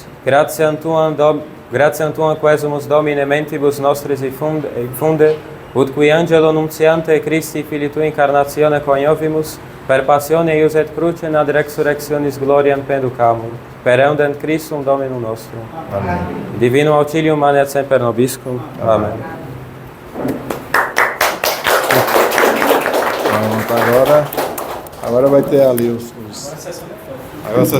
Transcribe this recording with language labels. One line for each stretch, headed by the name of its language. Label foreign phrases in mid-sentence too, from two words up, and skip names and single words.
Latin: Gratiam tuam quesumus Domine mentibus nostris infunde, ut qui angelo nuntiante Christi Filii tui incarnatione coniovimus, per passione eius et crucem ad resurrectionis gloriam penducamur, per eundem Christum Dominum nostrum. Amém. Divinum auxilium manet semper nobiscum. Amém.
Portuguese: Pronto, agora vai ter ali os... Agora